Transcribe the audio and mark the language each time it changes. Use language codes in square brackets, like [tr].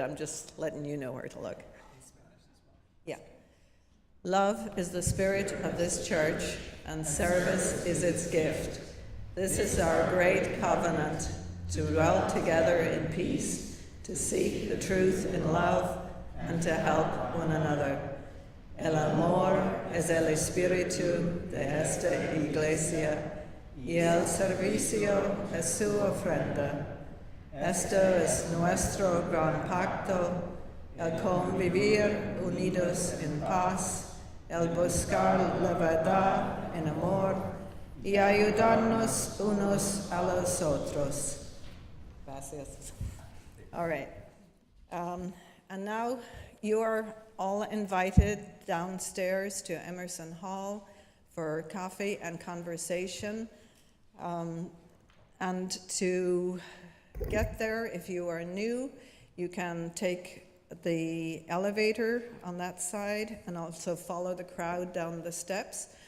[en] I'm just letting you know where to look. Yeah. Love is the spirit of this church, and service is its gift. This is our great covenant, to dwell together in peace, to seek the truth in love, and to help one another. [es] El amor es el espíritu de esta iglesia, y el servicio es su ofrenda. Esto es nuestro gran pacto, el convivir unidos en paz, el buscar la verdad en amor, y ayudarnos unos a los otros. Gracias. [en] All right. And now you are all invited downstairs to Emerson Hall for coffee and conversation. And to get there, if you are new, you can take the elevator on that side and also follow the crowd down the steps.